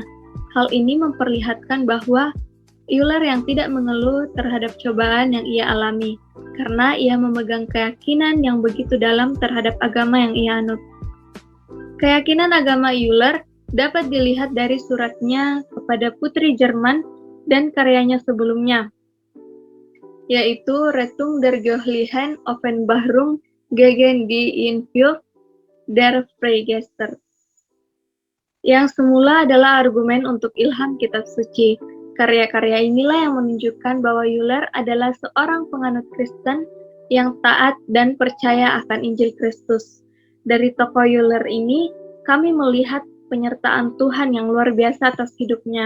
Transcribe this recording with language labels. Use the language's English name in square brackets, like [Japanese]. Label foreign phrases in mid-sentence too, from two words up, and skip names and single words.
[Indonesian] Hal ini memperlihatkan bahwa Euler yang tidak mengeluh terhadap cobaan yang ia alami, karena ia memegang keyakinan yang begitu dalam terhadap agama yang ia anut. Keyakinan agama Euler dapat dilihat dari suratnya kepada putri Jerman dan karyanya sebelumnya, yaitu Rettung der Göttlichen Offenbarung gegen die Innenwelt der Freigeister, yang semula adalah argumen untuk ilham kitab suci. Karya-karya inilah yang menunjukkan bahwa Euler adalah seorang penganut Kristen yang taat dan percaya akan Injil Kristus. Dari tokoh Euler ini, kami melihat penyertaan Tuhan yang luar biasa atas hidupnya.